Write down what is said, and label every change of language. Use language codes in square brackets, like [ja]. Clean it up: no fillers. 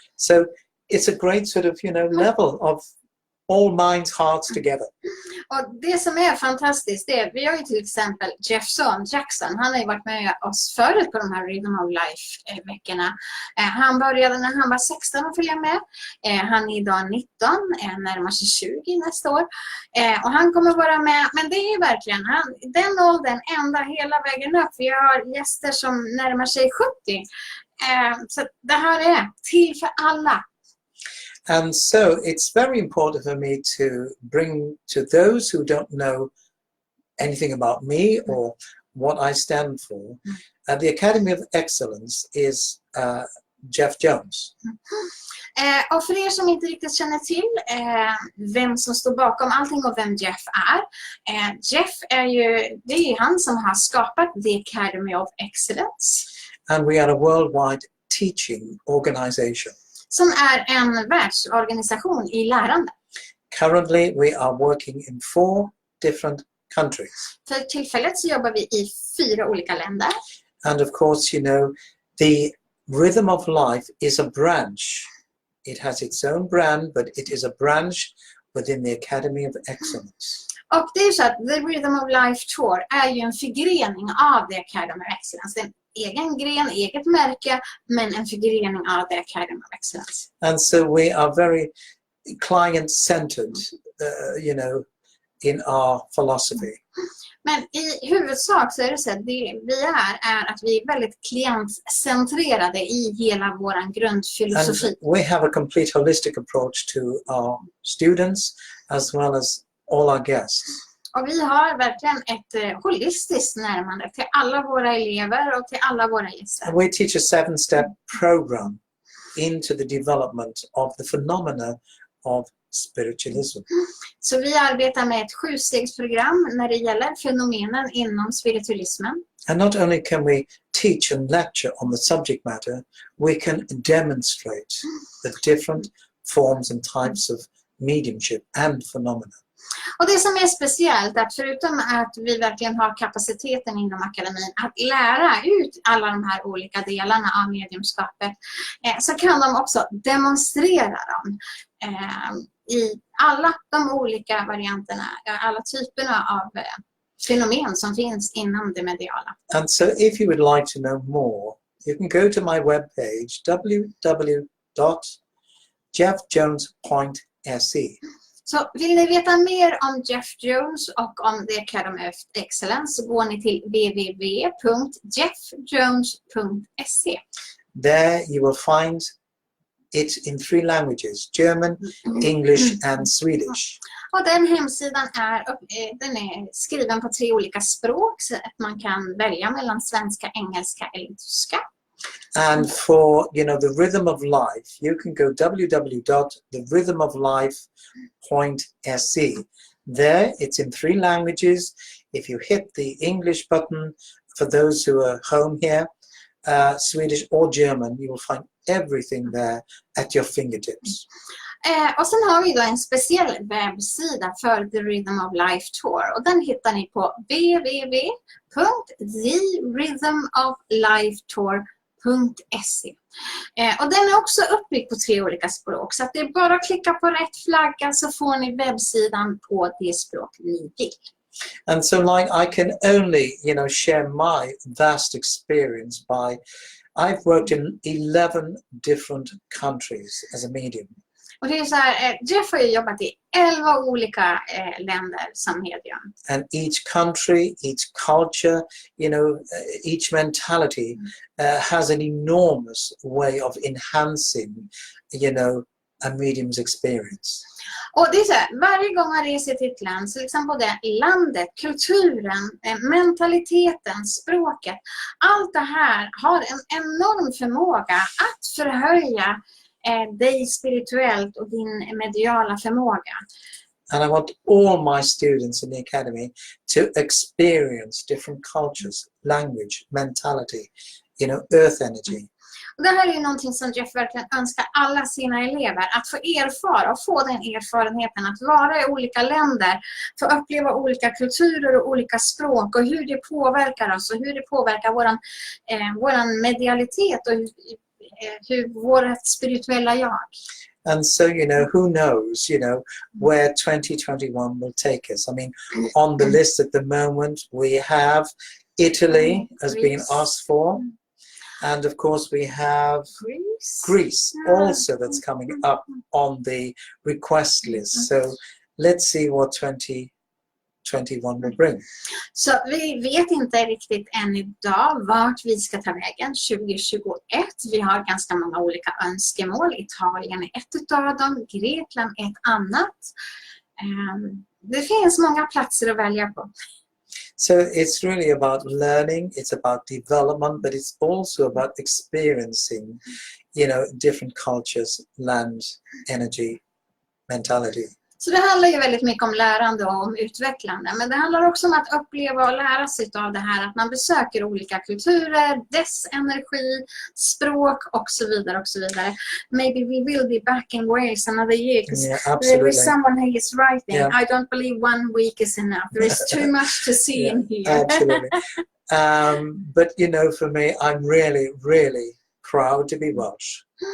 [en] So it's a great sort of, you know, level of all minds, hearts together. [sv] Och det som är fantastiskt, det är, vi har ju till exempel Jeffson Jackson. Han har ju varit med oss förut på de här Rhythm of Life-veckorna. Han började när han var 16 och följa med. Han är idag 19, närmar sig 20 nästa år. Och han kommer vara med, men det är verkligen den åldern ända hela vägen upp. Vi har gäster som närmar sig 70. Så det här är till för alla. [en] And so it's very important for me to bring to those who don't know anything about me or what I stand for. The Academy of Excellence is Jeff Jones. [sv] Och för er som inte riktigt känner till vem som står bakom allting och vem Jeff är. Jeff det är ju han som har skapat The Academy of Excellence. [en] And we are a worldwide teaching organization. [sv] Som är en världsorganisation i lärande. [en] Currently, we are working in 4 different countries. [sv] För tillfället så jobbar vi i 4 olika länder. [en] And of course, you know, the Rhythm of Life is a branch. It has its own brand, but it is a branch within the Academy of Excellence. [sv] Och det är så att The Rhythm of Life Tour är ju en förgrening av The Academy of Excellence. Det är en egen gren, eget märke, men en förgrening av The Academy of Excellence. [en] And so we are very client-centered, you know, in our philosophy. [sv] Men i huvudsak så är det så att det vi är att vi är väldigt klientcentrerade i hela vår grundfilosofi. [en] And we have a complete holistic approach to our students as well as all our guests. [sv] Och vi har verkligen ett holistiskt närmande till alla våra elever och till alla våra gäster. [en] And we teach a 7-step program into the development of the phenomena of spiritualism. [sv] Så vi arbetar med ett 7-stegsprogram när det gäller fenomenen inom spiritualismen. [en] And not only can we teach and lecture on the subject matter, we can demonstrate the different forms and types of mediumship and phenomena. [sv] Och det som är speciellt är att förutom att vi verkligen har kapaciteten inom akademin att lära ut alla de här olika delarna av mediumskapet så kan de också demonstrera dem i alla de olika varianterna, alla typerna av fenomen som finns inom det mediala. [en] And so if you would like to know more, you can go to my webpage www.jeffjones.se. [sv] Så vill ni veta mer om Jeff Jones och om The Academy of Excellence så går ni till www.jeffjones.se. [en] There you will find it in 3 languages, German, English and Swedish. [sv] Och den hemsidan den är skriven på 3 olika språk så att man kan välja mellan svenska, engelska eller tyska. [en] And for, you know, the Rhythm of Life, you can go www.therhythmoflife.se. There, it's in 3 languages. If you hit the English button, for those who are home here, Swedish or German, you will find everything there at your fingertips. [sv] Och sen har vi då en speciell webbsida för The Rhythm of Life Tour. Och den hittar ni på www.therhythmoflifetour.se. Och den är också uppbyggd på 3 olika språk. Så att det är bara att klicka på rätt flagga så får ni webbsidan på det språk ni vill. [en] And so like I can only, you know, share my vast experience by, I've worked in 11 different countries as a medium. [sv] Och det är så här, Jeff har ju jobbat i 11 olika länder som medium. [en] And each country, each culture, you know, each mentality has an enormous way of enhancing, you know, a medium's experience. [sv] Och det är så här, varje gång man reser till ett land så liksom både landet, kulturen, mentaliteten, språket, allt det här har en enorm förmåga att förhöja dig spirituellt och din mediala förmåga. [en] And I want all my students in the academy to experience different cultures, language, mentality, you know, earth energy. [sv] Och det här är ju någonting som Jeff verkligen önskar alla sina elever, att få erfara och få den erfarenheten att vara i olika länder, få uppleva olika kulturer och olika språk och hur det påverkar oss och hur det påverkar våran medialitet och hur vårt spirituella jag. [en] And so, you know, who knows, you know, where 2021 will take us. I mean, on the list at the moment, we have Italy has been asked for. And of course, we have Greece also that's coming up on the request list. So let's see what 2021 will bring. [sv] Så vi vet inte riktigt än idag vart vi ska ta vägen 2021. Vi har ganska många olika önskemål. Italien är ett utav dem, Grekland ett annat. Det finns många platser att välja på. [en] So it's really about learning, it's about development, but it's also about experiencing, different cultures, land, energy, mentality. [sv] Så det handlar ju väldigt mycket om lärande och om utvecklande. Men det handlar också om att uppleva och lära sig av det här. Att man besöker olika kulturer, dess energi, språk och så vidare och så vidare. [en] Maybe we will be back in Wales another year. Because there is someone who is writing. Yeah. I don't believe 1 week is enough. There is too much to see in here. Absolutely. But for me, I'm really, really proud to be Welsh.